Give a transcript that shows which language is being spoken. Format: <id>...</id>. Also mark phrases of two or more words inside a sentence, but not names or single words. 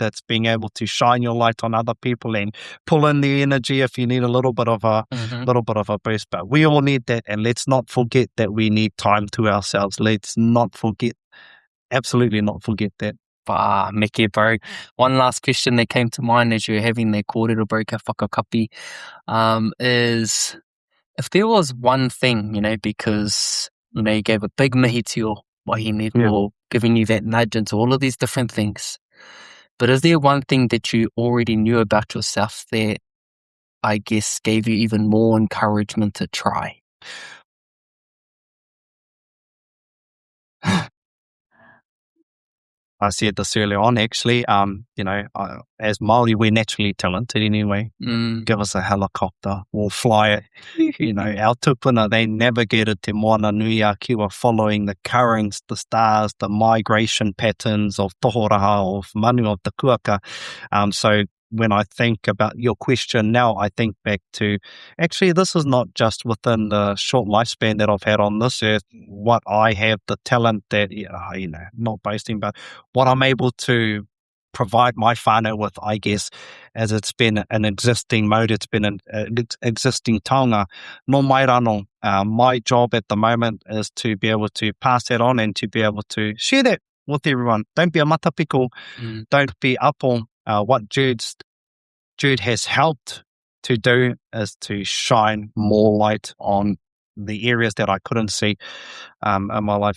<en>It's being able to shine your light on other people and pull in the energy if you need a little bit of a boost. But we all need that, and let's not forget that we need time to ourselves. Let's not forget. Absolutely not forget that. Meke, bro. One last question that came to mind as you're having that kōrero, bro,</en> <mi>ka whakakapi,</mi> <en>is if there was one thing, you know, because, you know, you gave a big mihi to your wahine for giving you that nudge into all of these different things, but is there one thing that you already knew about yourself that I guess gave you even more encouragement to try? I said this earlier on, actually. You know, as Māori, we're naturally talented anyway. Give us a helicopter, we'll fly it. You know, our tupuna, they navigated te moana nui a kiwa, following the currents, the stars, the migration patterns of tohoraha, of manu, of the kuaka. So when I think about your question now, I think back to, actually, this is not just within the short lifespan that I've had on this earth, what I have, the talent that, you know, not boasting, but what I'm able to provide my whānau with, I guess, as it's been an existing mode, it's been an existing taonga.</en> <mi>No mai rano,</mi> <en>my job at the moment is to be able to pass that on and to be able to share that with everyone. Don't be a matapiko. Don't be up on what Jude has helped to do is to shine more light on the areas that I couldn't see in my life.</en>